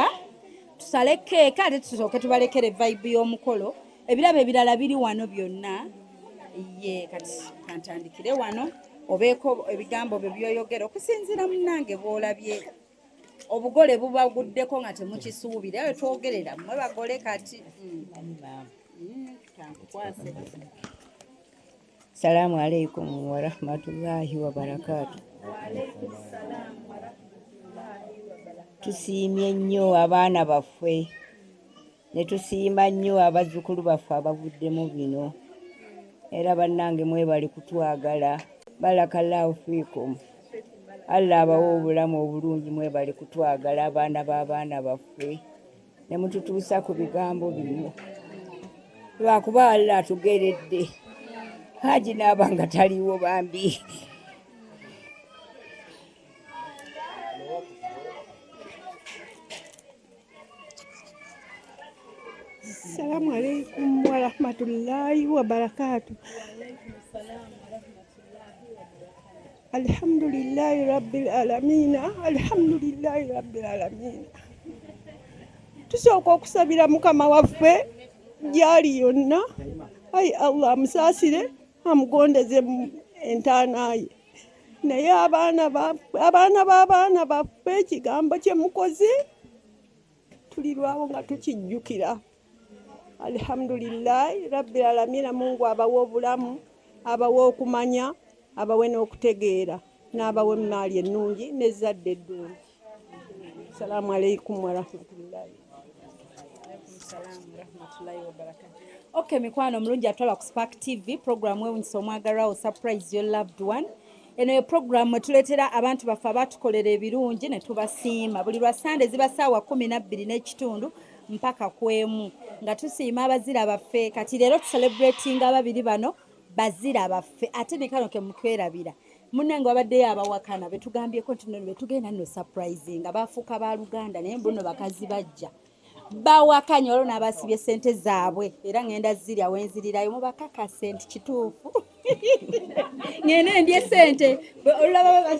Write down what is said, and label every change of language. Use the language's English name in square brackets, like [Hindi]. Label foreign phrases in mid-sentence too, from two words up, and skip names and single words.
[Ganda] Tusale keeka ate tusooke tubalekere vibe y'omukolo. Ebirabo ebirala biri wano byonna. Kati kantandikire wano obeeko ebigambo bye byoyogera okusinziira munnange bw'olabye obugole bubaguddeko nga temukisuubira ayo twogerera mmwe bagole kati. [Arabic] السلام عليكم ورحمة الله وبركاته. [Ganda] Tusiimye nnyo abaana baffe ne tusiima nnyo abazzukulu baffe abavuddemu bino era bannange mwebali kutwagala. [Arabic] بارك الله فيكم. [Ganda] Allah abawa obulamu obulungi mwebali kutwagala abaana b'abaana baffe ne mututuusa ku bigambo bino lwakuba Allah atugeredde haji n'abanga taliwo bambi. [Arabic] السلام عليكم ورحمة الله وبركاته. الحمد لله رب العالمين الحمد لله رب العالمين. [Ganda] Tusooka okusabira mukama waffe gyali yonna, ayi Allah amusaasire amugondeze entaana ye. Naye abaana b'abaana baffe ekigambo kye mukoze tulirwawo nga tukijjukira. [Arabic] الحمد لله رب العالمين. [Ganda] Mungu abawe obulamu, abawe okumanya, abawe n'okutegeera, n'abawe emaali ennungi n'ezzadde eddungi. [Arabic] السلام عليكم ورحمة الله. [Ganda] Okay, mikwano mulungi atwala ku Spark TV program wewunyisa omwagalwawo [English] surprise your loved one. [Ganda] Eno ye program etuleetera abantu baffe abatukolera ebirungi ne tubasiima buli lwa Sande ziba ssaawa 12:30 mpaka kwemu nga tusiima abazira baffe. Kati leero tucelebratinga ababiri bano bazira baffe ate ne kano ke mutwerabira munnange wabaddeyo abawakana betugambyeko nti nno betugenda nno surprising abaafuuka ba Luganda naye mbuno bakazi bajja bawakanya olwo n'abasibye ssente zaabwe era ngenda zirya wenzirirayo mubakaka sente kituufu ngende ndye ssente olulaba